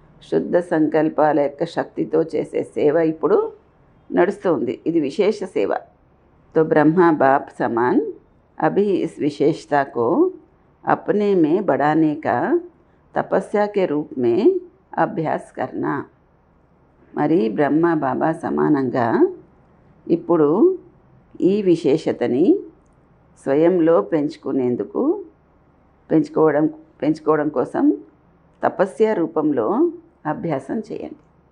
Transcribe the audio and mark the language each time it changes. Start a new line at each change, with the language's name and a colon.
Telugu: శుద్ధ సంకల్పాల యొక్క శక్తితో చేసే సేవ ఇప్పుడు నడుస్తుంది. ఇది విశేష సేవ.
Hindi: तो ब्रह्मा बाप समान अभी इस विशेषता को अपने में बढ़ाने का तपस्या के रूप में अभ्यास करना.
Telugu: మరి బ్రహ్మ బాబా సమానంగా ఇప్పుడు ఈ విశేషతని స్వయంలో పెంచుకోవడం కోసం తపస్య రూపంలో అభ్యాసం చేయండి.